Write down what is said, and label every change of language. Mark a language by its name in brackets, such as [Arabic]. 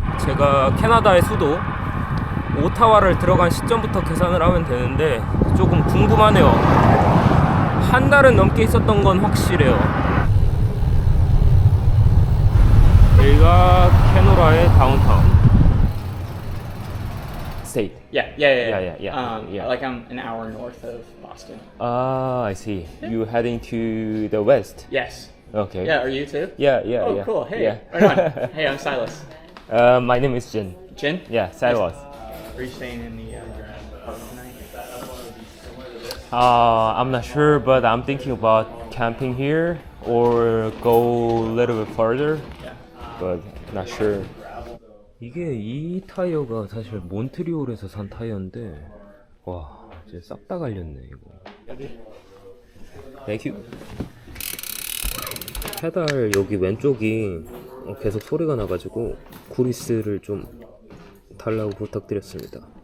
[Korean] 제가 캐나다의 수도 오타와를 들어간 시점부터 계산을 하면 되는데 조금 궁금하네요. 한 달은 넘게 있었던 건 확실해요. 여기가 캐노라의 다운타운. [English] State. Yeah. Like I'm an hour north of Boston. Ah, I see. You heading to the west? Yes. Okay. Yeah, are you too? Yeah. Oh, cool. Hey. Yeah. Right on. Hey, I'm Silas. My name is Jin. Jin? Yeah, Silas. Are you staying in the apartment tonight? I'm not sure, but I'm thinking about camping here or go a little bit further. Yeah. But not sure. [Korean] 이게 이 타이어가 사실 몬트리올에서 산 타이어인데 와, 이제 싹 다 갈렸네 이거. 땡큐. 페달 여기 왼쪽이 계속 소리가 나가지고 그리스를 좀 달라고 부탁드렸습니다.